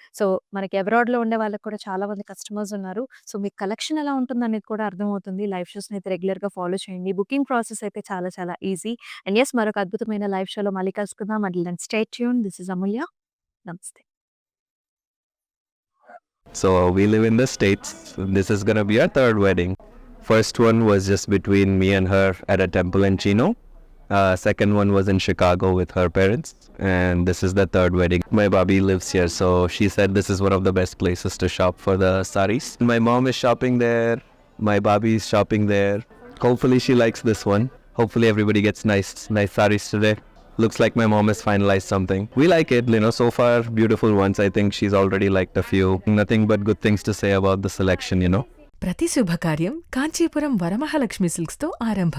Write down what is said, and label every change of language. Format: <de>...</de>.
<te>So, మనకి అబ్రాడ్‌లో ఉండే వాళ్ళకి కూడా చాలా మంది కస్టమర్స్ ఉన్నారు. సో, మీ కలెక్షన్ ఎలా ఉంటుందనేది కూడా అర్థమవుతుంది. లైవ్ షోస్‌నైతే రెగ్యులర్‌గా ఫాలో చేయండి. బుకింగ్ ప్రాసెస్ అయితే చాలా చాలా ఈజీ. అండ్ యెస్ మరొక అద్భుతమైన లైవ్ షోలో మళ్ళీ కలుసుకుందాం.</te> <en>Until then stay tuned. This is Amulya.</en> <te>నమస్తే.</te> <en>So we live in the States. This is gonna be our third wedding. First one was just between me and her at a temple in Chino. Second one was in Chicago with her parents. And this is the third wedding. My Bobby lives here, so she said this is one of the best places to shop for the saris. My mom is shopping there. My Bobby is shopping there. Hopefully she likes this one. Hopefully everybody gets nice saris today. Looks like my mom has finalized something. We like it, so far beautiful ones. I think she's already liked a few. Nothing but good things to say about the selection,</en> <te>ప్రతి శుభకార్యం కాంచీపురం వరమహాలక్ష్మి సిల్క్స్తో ఆరంభం.</te>